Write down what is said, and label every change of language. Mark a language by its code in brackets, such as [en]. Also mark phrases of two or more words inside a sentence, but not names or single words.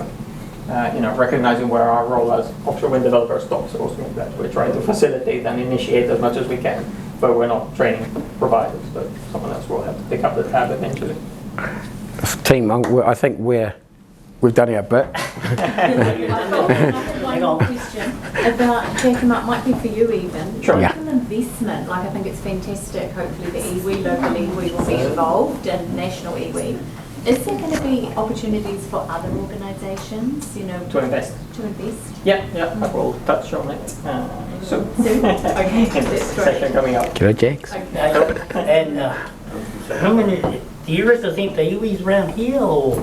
[en] Recognizing where our role as offshore wind developer stops, also means that we're trying to facilitate and initiate as much as we can, but we're not training providers, but someone else will have to pick up the tab eventually. Team, I think we've done our bit. One more question about, Jack, and it might be for you even. Sure. Like an investment, like I think it's fantastic. Hopefully the iwi, local iwi will be involved and national iwi. Is there going to be opportunities for other organisations, to invest? To invest? Yeah, I will touch on it soon. Okay, that's Session coming up. Good, Jax. And how many, do you represent the iwis around here, or?